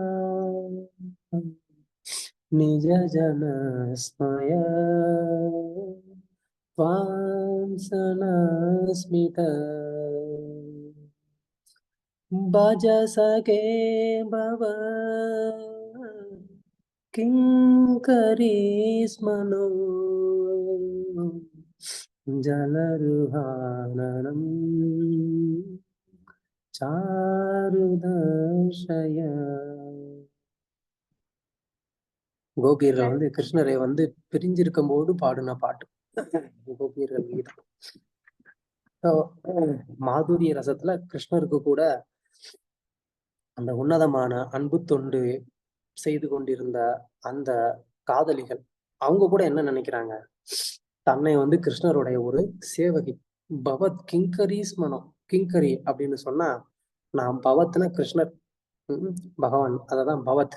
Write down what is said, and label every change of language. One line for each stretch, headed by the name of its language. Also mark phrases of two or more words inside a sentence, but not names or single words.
Sanskrit: निज जन स्मय त्वां सनस्मित भजसखे भव किङ्करी स्मनो जलरुहाननं चारुदर्शय.
Tamil: கோபியர்கள் வந்து கிருஷ்ணரை வந்து பிரிஞ்சிருக்கும் போது பாடின பாட்டு கோபியர்கள் கீதம். மாதுரிய ரசத்துல கிருஷ்ணருக்கு கூட அந்த உன்னதமான அன்பு தொண்டு செய்து கொண்டிருந்த அந்த காதலிகள் அவங்க கூட என்ன நினைக்கிறாங்க, தன்னை வந்து கிருஷ்ணருடைய ஒரு சேவகி,
Sanskrit: भवत् किङ्करिस् मनम्,
Tamil: கிங்கரி அப்படின்னு சொன்னா நான் பவத்னா கிருஷ்ணர், பகவான், அததான் பவத்.